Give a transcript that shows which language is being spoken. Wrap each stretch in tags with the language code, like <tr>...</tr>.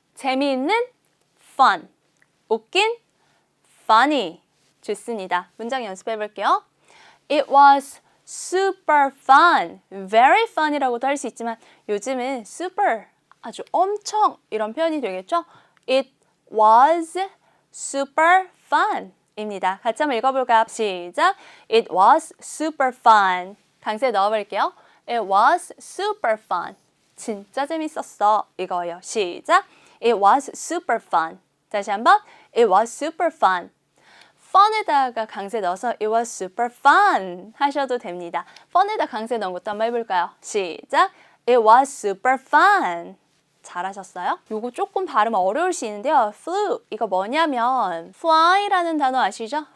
<ko>재미있는 fun 웃긴 funny 좋습니다. 문장 연습해 볼게요.</ko> <en>It was super fun,</en> <ko>very fun이라고도 할 수 있지만 요즘은 super 아주 엄청 이런 표현이 되겠죠?</ko> <en>It was super fun 입니다.</en> <ko>같이 한번 읽어볼까요? 시작!</ko> <en>It was super fun.</en> <ko>강세 넣어볼게요.</ko> <en>It was super fun.</en> <ko>진짜 재밌었어. 이거예요. 시작!</ko> <en>It was super fun.</en> <ko>다시 한번</ko> <en>It was super fun. fun에다가</en> <ko>강세 넣어서</ko> <en>it was super fun</en> <ko>하셔도 됩니다. fun에다 강세 넣은 것도 한번 해볼까요? 시작!</ko> <en>It was super fun.</en> <ko>잘하셨어요? 요거 조금 발음 어려울 수 있는데요. flew 이거 뭐냐면 fly라는 단어 아시죠?</ko>